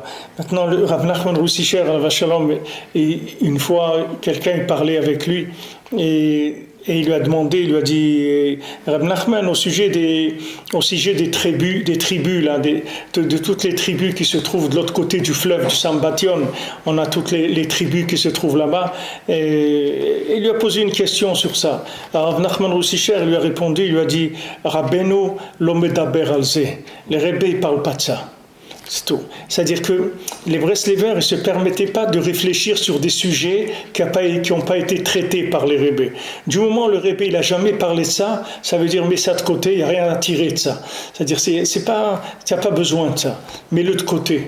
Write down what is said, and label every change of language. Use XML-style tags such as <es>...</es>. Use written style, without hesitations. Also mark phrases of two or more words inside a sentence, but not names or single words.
<fr>Maintenant, le Rav Nachman Rouchisher, une fois, quelqu'un parlait avec lui et il lui a demandé, il lui a dit, Rab Nachman, au sujet des tribus là, de toutes les tribus qui se trouvent de l'autre côté du fleuve du Sambation, on a toutes les tribus qui se trouvent là-bas, et il lui a posé une question sur ça. Alors Rab Nachman Roussicher lui a répondu, il lui a dit,</fr> <he>רבינו לא מדבר על זה,</he> <fr>les rebbeis ne parlent pas de ça. C'est tout. C'est-à-dire que les Bresleviens ne se permettaient pas de réfléchir sur des sujets qui n'ont pas été traités par les Rebbe. Du moment où le Rebbe il n'a jamais parlé de ça, ça veut dire mets ça de côté, il n'y a rien à tirer de ça. C'est-à-dire tu n'as pas besoin de ça, mets-le de côté.</fr>